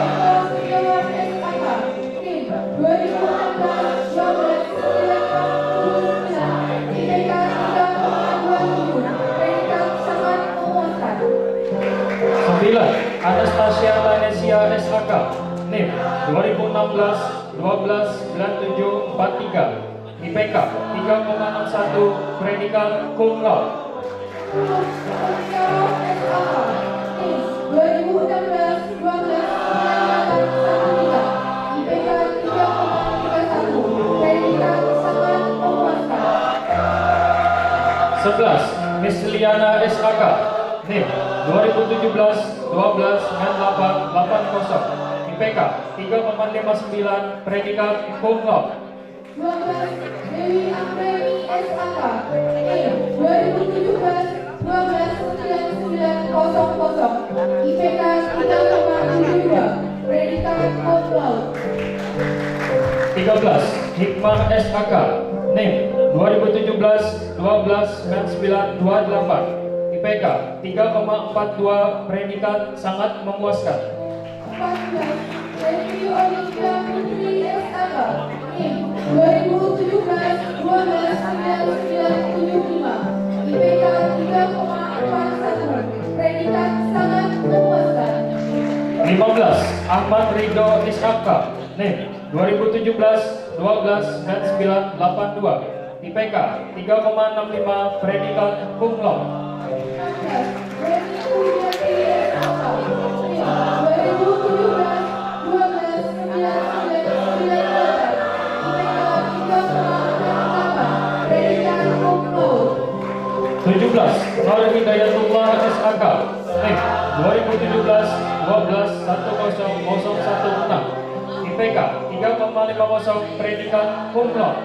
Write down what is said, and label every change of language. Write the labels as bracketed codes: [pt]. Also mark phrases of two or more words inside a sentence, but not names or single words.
[id] Eko Setiawan SAK, NIM 2016-12-9, IPK 3,27, predikat sangat memuaskan. 9. Anastasia Lanesia SAK, NIM 2016-12-9743, IPK 3,61, predikat [la] cum laude. [id] 10. Setiawan SAK, NIM 2016-12-9813, IPK 3,31, predikat sangat memuaskan. 11. Miss Liana SAK, NIM 2017-12-9880, IPK 3,59, predikat [la] cum laude. [id] 12. Dewi Anggreni SAK, NIM 2017-12-9900, IPK 3,72, predikat [la] cum laude. [id] 13. Hikmah SAK, NIM 2017-12-9928, IPK 3,42, predikat sangat memuaskan. 14. Dewi Olivia Putri SAK, NIM 2017-12-9975, IPK 3,41, predikat sangat memuaskan. 15. Ahmad Ridho SAK, NIM 2017-12-9982, IPK 3,65, predikat [la] cum laude. [id] 16. Reni Pujiati SAK, NIM 2017-12-9998, IPK 3,68, predikat [la] cum laude. [id] 17. Nur Hidayatullah SAK, NIM 2017-12-10016, IPK 3,50, predikat [la] cum laude.